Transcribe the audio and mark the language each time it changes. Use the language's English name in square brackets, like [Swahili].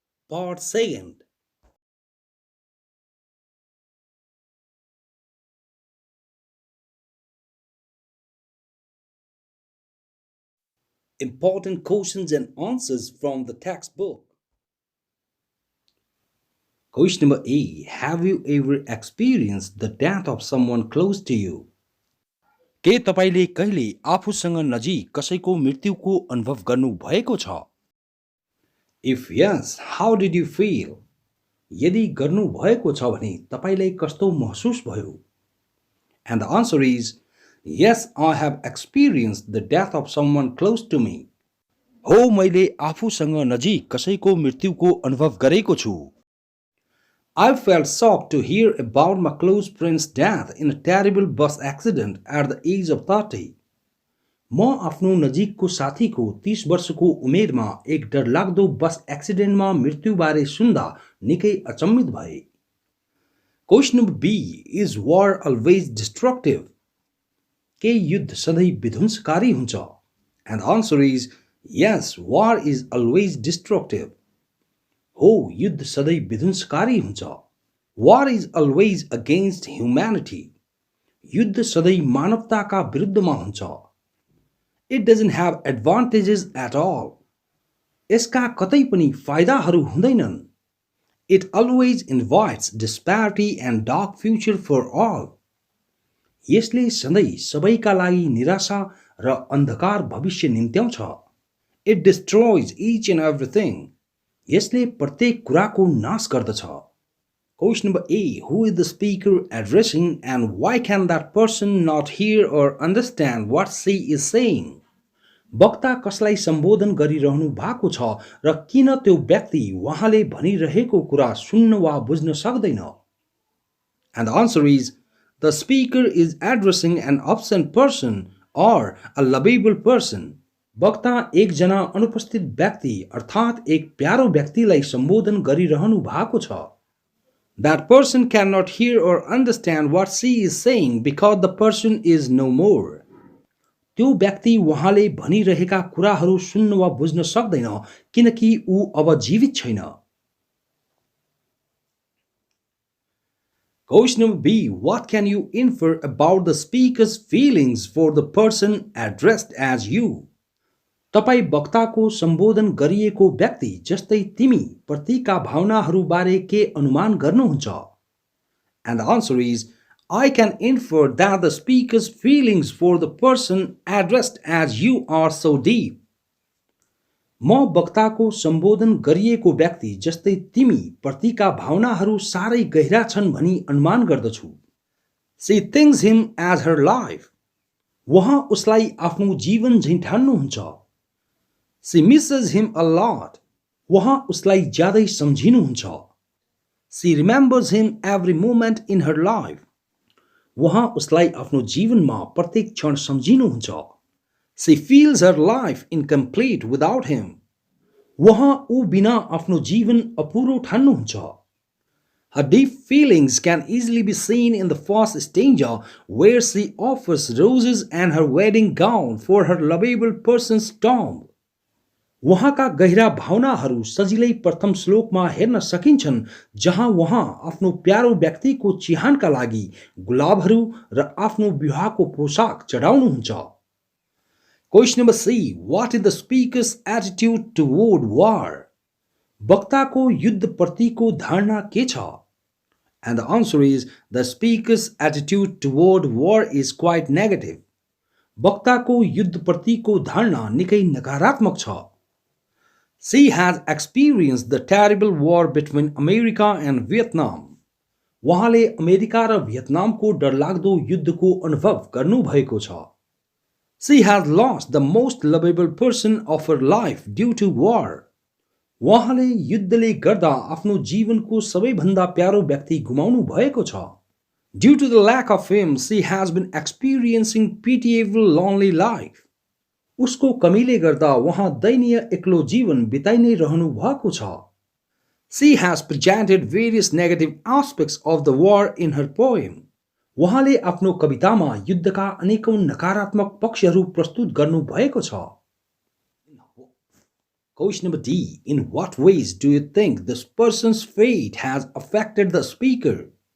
[English] Part 2 Important questions and answers from the textbook. Question number A. Have you ever experienced the death of someone close to you? [Nepali] के तपाईले कहिले आफूसँग नजिक कसैको मृत्युको अनुभव गर्नु भएको छ? [English] If yes, how did you feel? [Nepali] यदि गर्नु भएको छ भने तपाईलाई कस्तो महसुस भयो? [English] And the answer is yes, I have experienced the death of someone close to me. [Nepali] हो, मैले आफूसँग नजिक कसैको मृत्युको अनुभव गरेको छु। [English] I felt shocked to hear about my close friend's death in a terrible bus accident at the age of 30. [Nepali] म आफ्नो नजिकको साथीको 30 वर्षको उमेरमा एक डरलाग्दो बस एक्सिडेन्टमा मृत्युबारे सुन्दा निकै अचम्मित भए। [English] Question number B. Is war always destructive? [Nepali] के युद्ध सधैँ विध्वंसकारी हुन्छ? [English] And the answer is yes, war is always destructive. [Nepali] हो, युद्ध सधैँ विध्वंसकारी हुन्छ। [English] War is always against humanity. [Nepali] युद्ध सधैँ मानवताका विरुद्धमा हुन्छ। [English] It doesn't have advantages at all. [Nepali] यसका कतै पनि फाइदाहरू हुँदैनन्। [English] It always invites disparity and dark future for all. [Nepali] यसले सधैँ सबैका लागि निराशा र अन्धकार भविष्य निम्त्याउँछ। [English] It destroys each and everything. [Nepali] यसले प्रत्येक कुराको नाश गर्दछ। [English] Question number A. Who is the speaker addressing and why can that person not hear or understand what she is saying? [Nepali] वक्ता कसलाई सम्बोधन गरिरहनु भएको छ र किन त्यो व्यक्ति उहाँले भनिरहेको कुरा सुन्न वा बुझ्न सक्दैन? [English] And the answer is the speaker is addressing an absent person or a lovable person. [Nepali] वक्ता एकजना अनुपस्थित व्यक्ति अर्थात् एक प्यारो व्यक्तिलाई सम्बोधन गरिरहनु भएको छ। [English] That person cannot hear or understand what she is saying because the person is no more. [Nepali] त्यो व्यक्ति उहाँले भनिरहेका कुराहरू सुन्न वा बुझ्न सक्दैन किनकि ऊ अब जीवित छैन। [English] Question number B. What can you infer about the speaker's feelings for the person addressed as you? [Nepali] तपाई वक्ताको सम्बोधन गरिएको व्यक्ति जस्तै तिमी प्रतिका भावनाहरू बारे के अनुमान गर्नुहुन्छ? [English] And the answer is I can infer that the speaker's feelings for the person addressed as you are so deep. [Nepali] म वक्ताको सम्बोधन गरिएको व्यक्ति जस्तै तिमी प्रतिका भावनाहरू सारै गहिरा छन् भनी अनुमान गर्दछु। [English] She thinks him as her life. [Nepali] उहाँ उसलाई आफ्नो जीवन झैं ठान्नुहुन्छ। [English] She misses him a lot. [Nepali] उहाँ उसलाई ज्यादै सम्झिनुहुन्छ। [English] She remembers him every moment in her life. [Nepali] उहाँ उसलाई आफ्नो जीवनमा प्रत्येक क्षण सम्झिनुहुन्छ। [English] She feels her life incomplete without him. [Nepali] उहाँ ऊ बिना आफ्नो जीवन अपुरो ठान्नुहुन्छ। [English] Her deep feelings can easily be seen in the first stanza where she offers roses and her wedding gown for her lovable person's tomb. [Nepali] उहाँका गहिरा भावनाहरू सजिलै प्रथम श्लोकमा हेर्न सकिन्छन् जहाँ उहाँ आफ्नो प्यारो व्यक्तिको चिहानका लागि गुलाबहरू र आफ्नो विवाहको पोशाक चढाउनुहुन्छ। [English] Question number C. What is the speaker's attitude toward war? [Nepali] वक्ताको युद्धप्रतिको धारणा के छ? [English] And the answer is the speaker's attitude toward war is quite negative. [Nepali] वक्ताको युद्धप्रतिको धारणा निकै नकारात्मक छ। [English] She has experienced the terrible war between America and Vietnam. [Nepali] उहाँले America र भियतनामको डरलाग्दो युद्धको अनुभव गर्नुभएको छ। [English] She has lost the most lovable person of her life due to war. [Nepali] उहाँले युद्धले गर्दा आफ्नो जीवनको सबैभन्दा प्यारो व्यक्ति गुमाउनु भएको छ। [English] Due to the lack of him, she has been experiencing pitiable lonely life. [Nepali] उसको कमीले गर्दा उहाँ दयनीय एक्लो जीवन बिताइ नै रहनु भएको छ। [English] She has presented various negative aspects of the war in her poem. [Nepali] उहाँले आफ्नो कवितामा युद्धका अनेकौं नकारात्मक पक्षहरू प्रस्तुत गर्नु भएको छ। [English] Question number D. In what ways do you think this person's fate has affected the speaker?